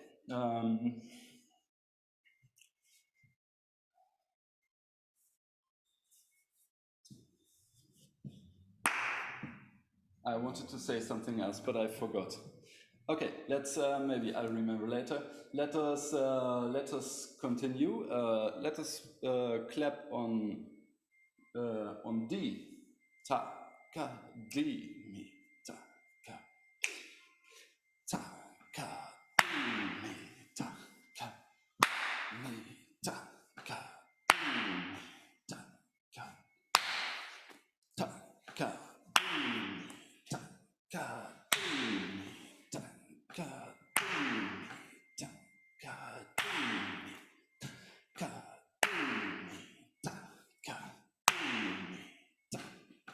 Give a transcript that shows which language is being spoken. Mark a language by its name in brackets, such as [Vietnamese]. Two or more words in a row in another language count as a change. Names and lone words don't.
[English] I wanted to say something else, but I forgot. Okay, let's maybe I'll remember later. Let us continue. Let us clap on D. Ta ka D mi ta ka ta ka D mi ta ka mi ta ka D mi ta ka ta ka D mi ta ka D mi ta ka D mi ta ka D mi ka D mi ta ka D mi ta